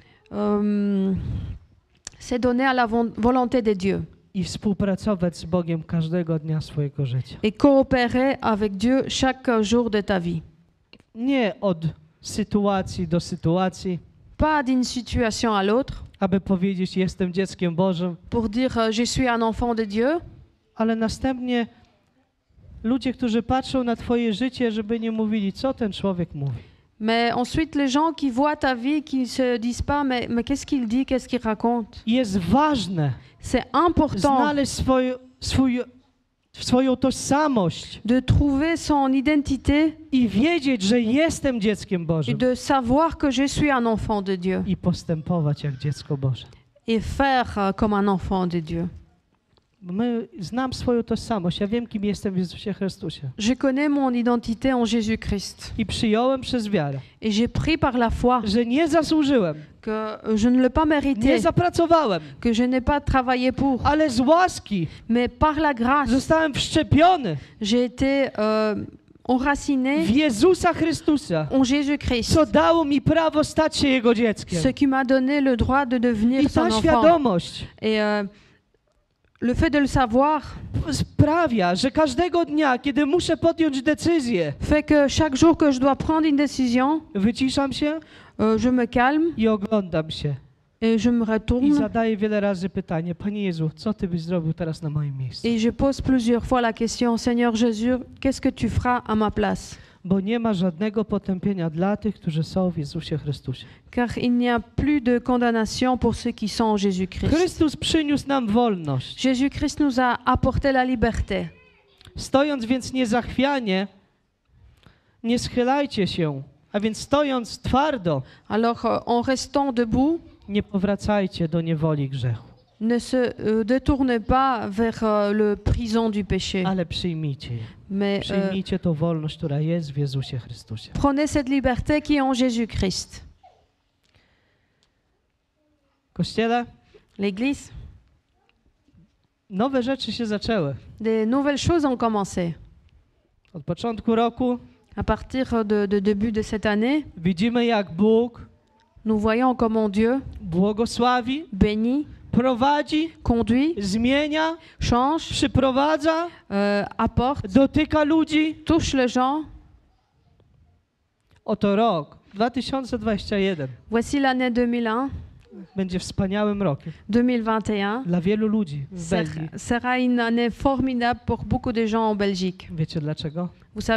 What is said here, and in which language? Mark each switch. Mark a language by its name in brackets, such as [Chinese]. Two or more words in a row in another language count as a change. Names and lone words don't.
[French] c'est donner à la volonté de Dieu [Polish] i współpracować z Bogiem każdego dnia swojego życia. [French] et coopérer avec Dieu chaque jour de ta vie. [Polish] Nie od sytuacji do sytuacji, [French] Pas d'une situation à l'autre [Polish] aby powiedzieć, jestem dzieckiem Bożym, [French] pour dire je suis un enfant de Dieu, [Polish] ale następnie ludzie, którzy patrzą na Twoje życie, żeby nie mówili, co ten człowiek mówi. [French] mais ensuite les gens qui voient ta vie, qui se disent pas mais qu'est-ce qu'il dit, qu'est-ce qu'il raconte. [Polish] Jest ważne [French] C'est important [Polish] znaleźć swoją tożsamość [French] de trouver son identité [Polish] i wiedzieć, że jestem dzieckiem [French] et [Polish] Bożym [French] de savoir que je suis un enfant de Dieu [Polish] i postępować jak dziecko Boże. [French] et faire comme un enfant de Dieu. [Polish] Znam swoją tożsamość, ja wiem, kim jestem w Jezusie Chrystusie. [French] Je connais mon identité en Jésus-Christ [Polish] I przyjąłem przez wiarę, [French] et j'ai pris par la foi [Polish] że nie zasłużyłem, [French] que je ne l'ai pas [Polish] nie [French] mérité, [Polish] zapracowałem, [French] que je n'ai pas travaillé pour, [Polish] ale z łaski [French] mais par la grâce, [Polish] zostałem wszczepiony [French] j'ai été enraciné [Polish] w Jezusa Chrystusa, [French] en Jésus-Christ, [Polish] co dało mi prawo stać się Jego dzieckiem. [French] ce qui m'a donné le droit de devenir [Polish] I [French] son [Polish] ta [French] enfant. [Polish] świadomość [French] Et le fait de le savoir [Polish] sprawia, że każdego dnia, kiedy muszę podjąć decyzję, [French] fait que chaque jour que je dois prendre une décision, [Polish] wyciszam się [French] je me calme [Polish] i oglądam się. [French] et je me [Polish] I [French] retourne [Polish] zadaję wiele razy pytanie, Panie Jezu, co Ty byś zrobił teraz na moim miejscu? [French] et je pose plusieurs fois la question, Seigneur Jésus, qu'est-ce que tu feras à ma place? [Polish] Bo nie ma żadnego potępienia dla tych, którzy są w Jezusie Chrystusie. [French] Car il n'y a plus de condamnation pour ceux qui sont en Jésus-Christ. [Polish] Chrystus przyniósł nam wolność. [French] Jésus-Christ nous a apporté la liberté. [Polish] Stojąc więc niezachwianie, nie schylajcie się, a więc stojąc twardo, [French] Alors, en restant debout, [Polish] nie powracajcie do niewoli grzechu, [French] ne se détournez pas vers le prison du péché, [Polish] ale przyjmijcie je. [French] mais [Polish] Przyjmijcie tą wolność, która jest w Jezusie Chrystusie. [French] prenez cette liberté qui est en Jésus-Christ. [Polish] Kościele, [French] L'Église, [Polish] nowe rzeczy się zaczęły. [French] des nouvelles choses ont commencé. [Polish] Od początku roku [French] À partir de début de cette année, [Polish] widzimy, jak Bóg [French] nous voyons comment Dieu [Polish] błogosławi, [French] bénit, [Polish] prowadzi, [French] conduit, [Polish] zmienia, [French] change, [Polish] przyprowadza, [French] apporte, [Polish] dotyka ludzi. [French] touche les gens. [Polish] Oto rok 2021 [French] Voici l'année 2001, [Polish] będzie wspaniałym rokiem [French] 2021. [Polish] dla wielu ludzi w Belgii. [French] Sera une année formidable pour beaucoup de gens en Belgique. [Polish] Wiecie dlaczego?